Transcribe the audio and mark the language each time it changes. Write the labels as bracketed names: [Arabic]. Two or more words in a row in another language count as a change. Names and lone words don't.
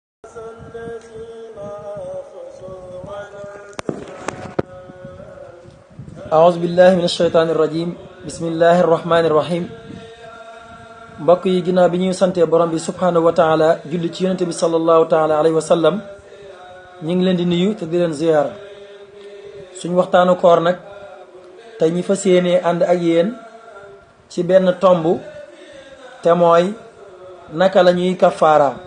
[Arabic] أعوذ بالله من الشيطان الرجيم بسم الله الرحمن الرحيم [Wolof] mbokk yi ginnaaw bi ñuy sante borom bi [Arabic] سبحانه وتعالى [Wolof] julli ci yonente bi [Arabic] صلى الله تعالى عليه وسلم [Wolof] ñi ngi leen di nuyu te di leen ziyaara suñ waxtaanu koor nag tey ñi fas yéenee ànd ak yéen ci benn tomb te mooy naka la ñuy kafaara